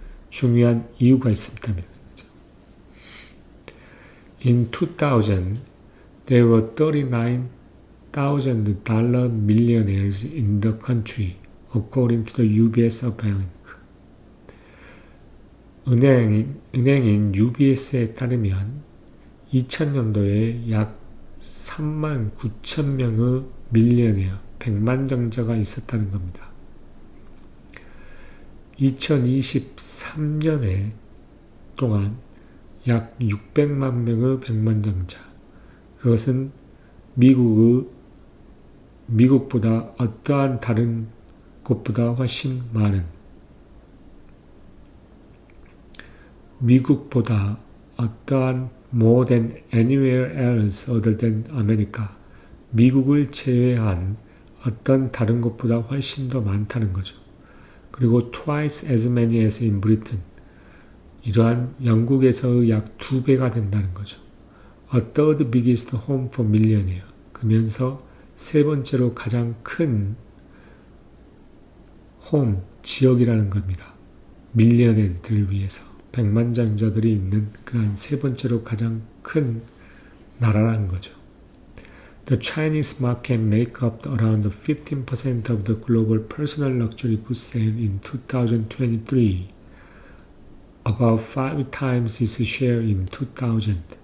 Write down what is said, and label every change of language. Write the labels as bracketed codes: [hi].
[ko] 중요한 이유가 있습니다. [en] In 2000, there were 39,000 dollar millionaires in the country, according to the UBS Bank. [ko] 은행인 UBS에 따르면 2000년도에 약 39,000명의 밀리어네어, 백만장자가 있었다는 겁니다. 2023년에 동안 약 600만 명의 백만장자. 그것은 미국보다 어떠한 다른 곳보다 훨씬 많은, 미국보다 어떠한 [en] more than anywhere else other than America. [ko] 미국을 제외한 어떤 다른 곳보다 훨씬 더 많다는 거죠. 그리고 [en] twice as many as in Britain. [ko] 이러한 영국에서의 약 2배가 된다는 거죠. [en] A third biggest home for millionaire. [ko] 그러면서 세 번째로 가장 큰 홈, 지역이라는 겁니다. 밀리언들을 위해서. 백만장자들이 있는 그한 세 번째로 가장 큰 나라라는 거죠. [en] The Chinese market make up around 15% of the global personal luxury goods sale in 2023, about 5 times its share in 2000.